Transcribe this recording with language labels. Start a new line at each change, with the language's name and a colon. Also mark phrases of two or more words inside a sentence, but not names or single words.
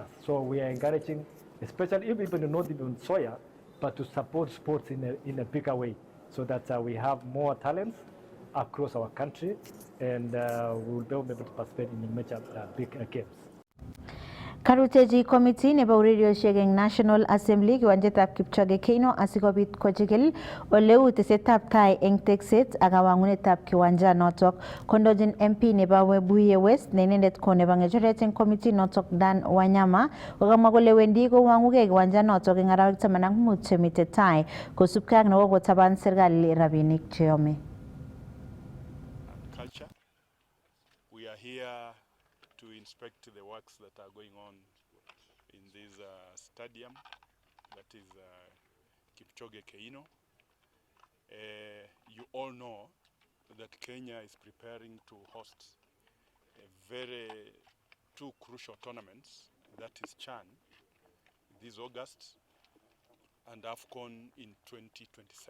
English: So we are encouraging, especially even not even Soya, but to support sports in a bigger way so that we have more talents across our country and we will be able to participate in major big games.
Kalenjin: Karuteji committee nebo urerioshek eng National Assembly kiwanjetab Kipchoge Keino asikobit kochigil oleu tesetab tai eng tekset ak kawangunetab kiwanja notok. Kondojin MP nebo Webuye West ne inendet ko nebo ngecheret eng committee notok Dan Wanyama kokamwa kole wendi kowangugei kiwanja notok eng arawek 15 chemite tai kosubkei ak nekokotaban serikali rabinik cheyome.
English: Culture. We are here to inspect the works that are going on in this stadium, that is Kipchoge Keino. You all know that Kenya is preparing to host two crucial tournaments, that is CHAN this August and AFCON in 2027.